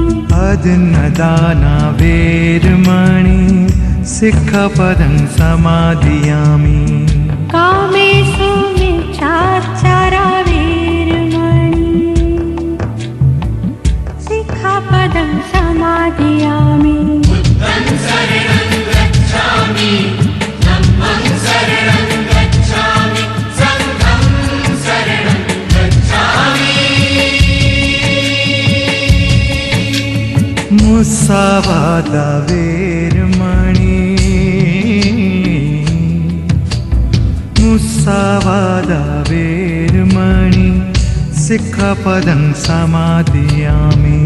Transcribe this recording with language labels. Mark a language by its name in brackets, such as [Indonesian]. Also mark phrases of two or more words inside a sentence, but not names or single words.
[Pali] अदन्नदाना वेरमणि सिक्खापदं समादयामि। कामेषु मिच्छाचारा वीरमणि सिक्खापदं समादयामि। बुद्धं शरणं गच्छामि धम्मं शरणं गच्छामि संघं शरणं गच्छामि। मुसावादा वेरमणि मुसावादा वेरमणि सिक्खापदं समादयामि।